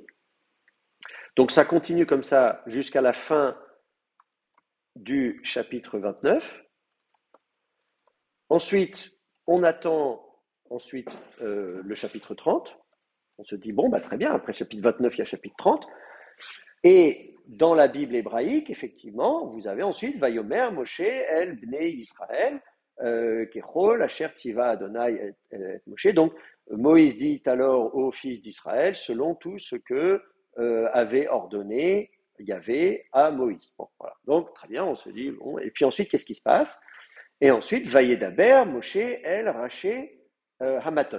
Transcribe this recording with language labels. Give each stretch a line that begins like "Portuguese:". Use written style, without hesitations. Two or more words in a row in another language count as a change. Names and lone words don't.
French: Donc ça continue comme ça jusqu'à la fin du chapitre 29. Ensuite, on attend le chapitre 30. On se dit, bon, bah, très bien, après le chapitre 29, il y a le chapitre 30. Et dans la Bible hébraïque, effectivement, vous avez ensuite
Hebrew: ויאמר משה אל בני ישראל ככל אשר צוה יהוה את משה.
French: Donc, Moïse dit alors aux fils d'Israël, selon tout ce que avait ordonné Yahvé à Moïse. Bon, voilà. Donc, très bien, on se dit, bon, et puis ensuite, qu'est-ce qui se passe? Et ensuite,
Hebrew: וידבר משה אל ראשי המטות.